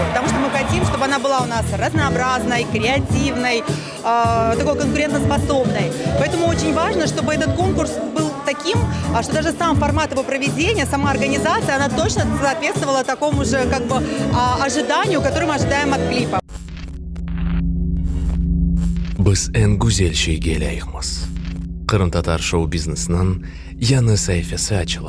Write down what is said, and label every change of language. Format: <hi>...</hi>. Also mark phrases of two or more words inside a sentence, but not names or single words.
<ru>Потому что мы хотим, чтобы она была у нас разнообразной, креативной, такой конкурентоспособной. Поэтому очень важно, чтобы этот конкурс был таким, что даже сам формат его проведения, сама организация, она точно соответствовала такому же ожиданию, которое мы ожидаем от клипа.</ru> <crh>Biz en güzel şeyga layıqmiz. Qrim tatar shou biznesining yangi sahifasi ochila.</crh>